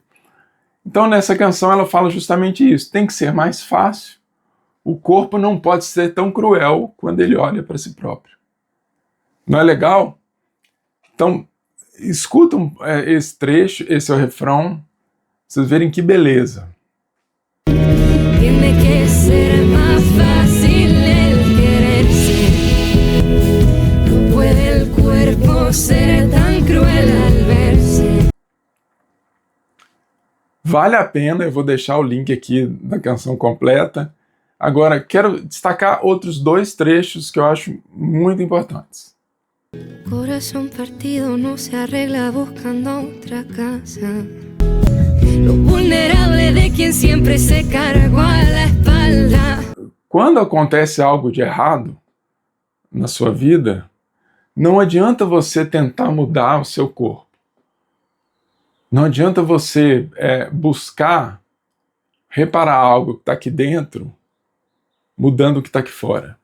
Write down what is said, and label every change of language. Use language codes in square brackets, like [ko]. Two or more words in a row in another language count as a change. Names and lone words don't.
[pt] Então nessa canção ela fala justamente isso. Tem que ser mais fácil. O corpo não pode ser tão cruel quando ele olha para si próprio. Não é legal? Então, escutam esse trecho, esse é o refrão, pra vocês verem que beleza. [es] Tiene que ser más fácil el quererse. No puede el cuerpo ser tan cruel al verse. [pt] Vale a pena, eu vou deixar o link aqui da canção completa. Agora, quero destacar outros 2 trechos que eu acho muito importantes. [es] Corazón partido no se arregla buscando otra casa. Lo vulnerable de quien siempre se cargó a la espalda. [pt] Quando acontece algo de errado na sua vida, não adianta você tentar mudar o seu corpo. Não adianta você buscar reparar algo que está aqui dentro, mudando o que está aqui fora.